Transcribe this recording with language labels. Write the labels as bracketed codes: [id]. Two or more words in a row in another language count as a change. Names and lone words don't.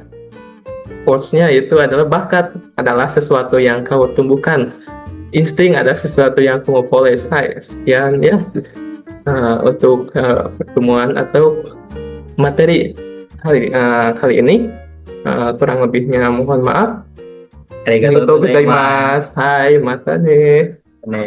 [id] Quotes-nya itu adalah, bakat adalah sesuatu yang kau tumbuhkan, insting adalah sesuatu yang kamu poles. Sekian ya untuk pertemuan atau materi kali ini. Kurang lebihnya mohon maaf. [ja] Arigatou ありがとうございます. はい、またね. gozaimasu.